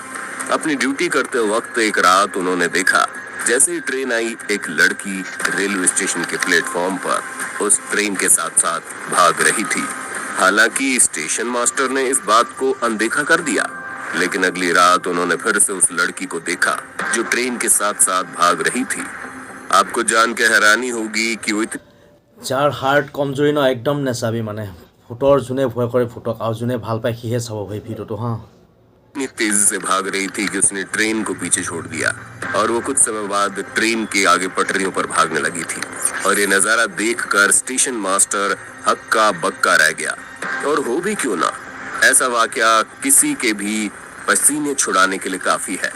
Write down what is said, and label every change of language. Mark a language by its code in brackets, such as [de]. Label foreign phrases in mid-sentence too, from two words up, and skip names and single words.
[hi] अपनी ड्यूटी करते वक्त एक रात उन्होंने देखा, जैसे ही ट्रेन आई, एक लड़की रेलवे स्टेशन के प्लेटफॉर्म पर उस ट्रेन के साथ साथ भाग रही थी। हालांकि स्टेशन मास्टर ने इस बात को अनदेखा कर दिया, लेकिन अगली रात उन्होंने फिर से उस लड़की को देखा जो ट्रेन के साथ साथ भाग रही थी। आपको जान के हैरानी होगी कि वो [as] যাৰ হাৰ্ট কমজোৰি ন একদম নেচাবি মানে ভূতৰ যোনে ভয় কৰে ভূতক আৰু যোনে ভাল পায় সিহে চাব ভাই ভিডিঅ'টো হা [hi] इतनी तेजी से भाग रही थी कि उसने ट्रेन को पीछे छोड़ दिया और वो कुछ समय बाद ट्रेन के आगे पटरियों पर भागने लगी थी। और ये नजारा देखकर स्टेशन मास्टर हक्का बक्का रह गया। और हो भी क्यों ना, ऐसा वाकया किसी के भी पसीने छुड़ाने के लिए काफी है।